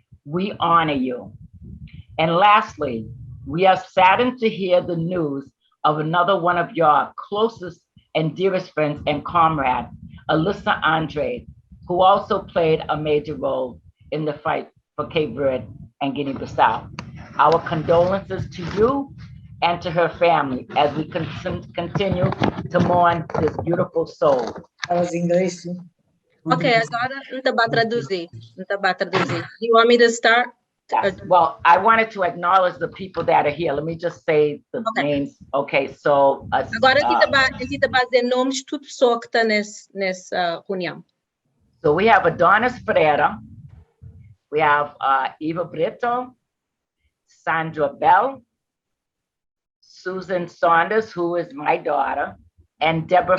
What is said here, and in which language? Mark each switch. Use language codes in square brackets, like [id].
[en] We honor you. And lastly, we are saddened to hear the news of another one of your closest and dearest friends and comrade, Alyssa Andre, who also played a major role in the fight for Cape Verde and Guinea-Bissau. Our condolences to you and to her family as we continue to mourn this beautiful soul. [pt] Falas inglês, sim. Ok, agora não está para traduzir. Não está para traduzir. [en] Do you want me to start? Yes. Well, I wanted to acknowledge the people that are here. Let me just say the names. Okay, so [pt] agora a gente vai dizer nomes de toda pessoa que está nessa reunião. [en] So we have Adonis Pereira, we have Eva Brito, Sandra Bell, Susan Saunders, who is my daughter, and Deborah